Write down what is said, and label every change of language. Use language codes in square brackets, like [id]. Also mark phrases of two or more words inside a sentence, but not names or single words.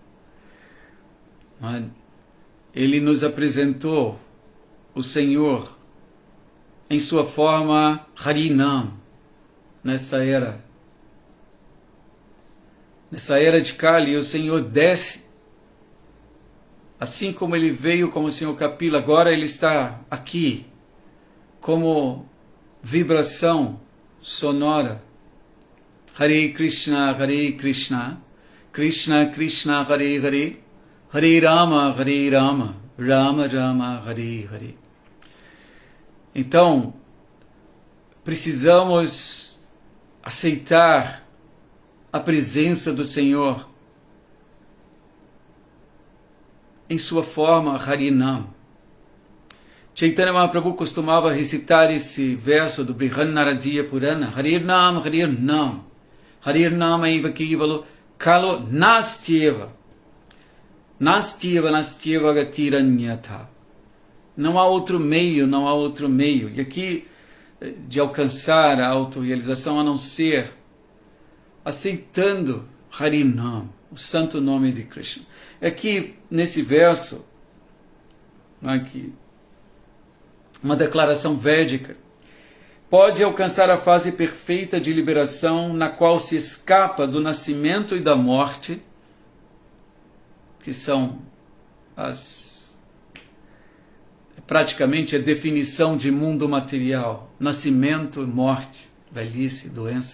[pt] Ele nos apresentou o Senhor em sua forma Harinam, nessa era de Kali. O Senhor desce, assim como ele veio como o Senhor Kapila, agora ele está aqui, como vibração sonora. [sa] Hare Krishna, Krishna Krishna, Hare Hare, Hare Rama, Rama Rama, Hare Hare. [pt] Então, precisamos aceitar a presença do Senhor em sua forma Harinam. Chaitanya Mahaprabhu costumava recitar esse verso do Brihannaradhiya Purana: [sa] Harinam, Harinam, Harinam eva kivalo kalo nastyeva, nastyeva gatiranyatha. [pt] Não há outro meio, não há outro meio. E aqui, de alcançar a autorrealização, a não ser aceitando Harinam, o santo nome de Krishna. Aqui, nesse verso, aqui, uma declaração védica, pode alcançar a fase perfeita de liberação, na qual se escapa do nascimento e da morte, que são praticamente a definição de mundo material: nascimento, morte, velhice, doença.